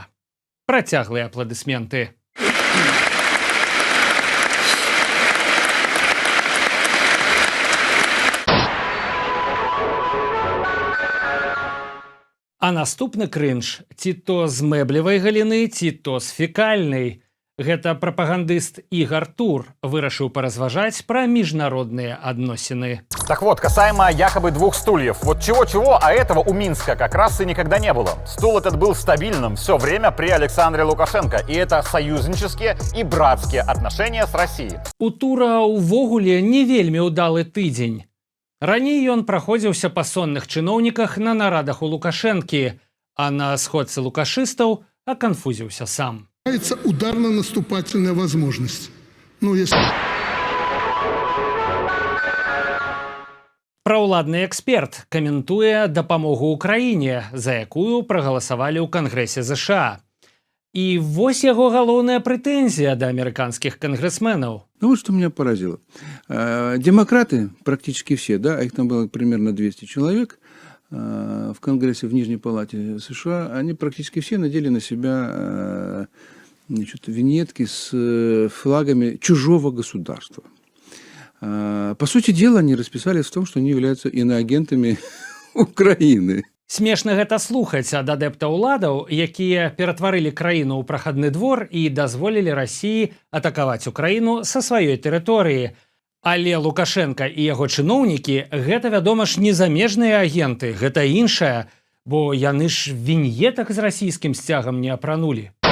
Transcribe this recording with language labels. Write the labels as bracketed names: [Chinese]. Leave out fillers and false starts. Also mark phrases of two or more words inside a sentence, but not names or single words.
[Belarusian] Працяглыя апладысменты. А наступны крынж ці то з мэблевай галіны, ці то з фекальнай. Гэта прапагандыст Ігор Тур вырашыў паразважаць пра міжнародныя адносіны. [Russian] Так вот, касаемо якобы двух стульев. Вот чего-чего, а этого у Минска как раз и никогда не было. Стул этот был стабильным все время при Александре Лукашенко. И это союзнические и братские отношения с Россией. [Belarusian] У Тура увогуле не вельмі ўдалы тыдзень. Раней ён праходзіўся па сонных чыноўніках на нарадах у Лукашэнкі, а на сходцы лукашыстаў аканфузіўся сам. [Russian] Ударно-наступательная возможность. Ну, если... [Belarusian] Праўладны эксперт каментуе дапамогу ўкраіне, за якую прагаласавалі ў Кангрэсе ЗША. І вось яго галоўная прэтэнзія да амерыканскіх кангрэсменаў. [Russian] Ну вот что меня поразило. Демократы, практически все, да, их там было примерно 200 человек, в Конгрессе, в Нижней палате США, они практически все надели на себя виньетки с флагами чужого государства. По сути дела, они расписались в том, что они являются иноагентами Украины. [Belarusian] Смешна гэта слухаць ад адэптаў уладаў, якія ператварылі краіну ў прахадны двор і дазволілі Расіі атакаваць Украіну са сваёй тэрыторыі. Але Лукашенка і яго чыноўнікі гэта, вядома ж, не замежныя агенты, гэта іншае, бо яны ж віньетак з расійскім сцягам не апранулі.